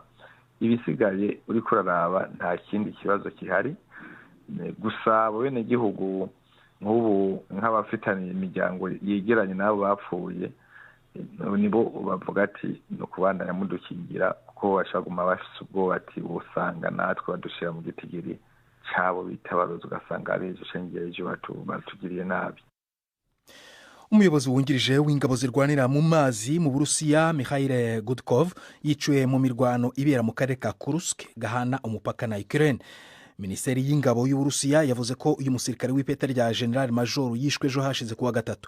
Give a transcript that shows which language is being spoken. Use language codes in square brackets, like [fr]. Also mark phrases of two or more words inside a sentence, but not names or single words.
[rn] Ibisigaye uri kuraraba nta kindi kibazo kihari, gusa abo bene gihugu nk'ubu nk'abafitanye imiryango yegeranye n'abo bapfuye, nibo bavuga ati no kubandanya mudukingira, kuko bashaguma bafise ubwoba ati usanga natwe badushira mu gitigiri cabo bitabaroza, ugasanga ari ejo cengiye ejo batugiriye nabi. Umuyobozi wungirije w'ingabo zirwanira mu mazi mu Burusiya Mikhail Gudkov yiciwe mu mirwano ibera mu karere ka Kursk gahana umupaka na Ukraine. Minisiteri y'ingabo y'Uburusiya yavuze ko uyu musirikare w'ipeta rya [en] General Major [rn] yishwe ejo hashize kuwa gatatu.